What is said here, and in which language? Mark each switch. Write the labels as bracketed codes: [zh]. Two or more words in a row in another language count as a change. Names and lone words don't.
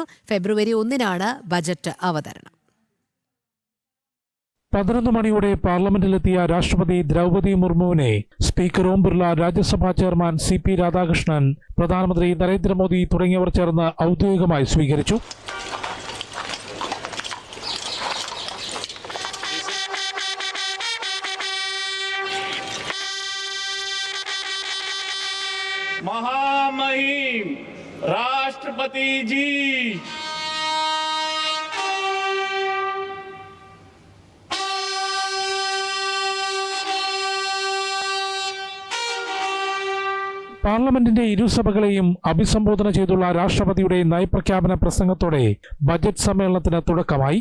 [ml] ഫെബ്രുവരി 1-നാണ് ബജറ്റ് അവതരണം. 11 മണിയോടെ പാർലമെന്റിലെത്തിയ രാഷ്ട്രപതി ദ്രൗപദി മുർമുവിനെ സ്പീക്കർ ഓം ബിർള, രാജ്യസഭാ ചെയർമാൻ CP രാധാകൃഷ്ണൻ, പ്രധാനമന്ത്രി നരേന്ദ്രമോദി തുടങ്ങിയവർ ചേർന്ന് ഔദ്യോഗികമായി സ്വീകരിച്ചു. [hi] महामहिम राष्ट्रपति जी, [ml] പാർലമെന്റിന്റെ ഇരുസഭകളെയും അഭിസംബോധന ചെയ്തുള്ള രാഷ്ട്രപതിയുടെ നയപ്രഖ്യാപന പ്രസംഗത്തോടെ ബജറ്റ് സമ്മേളനത്തിന് തുടക്കമായി.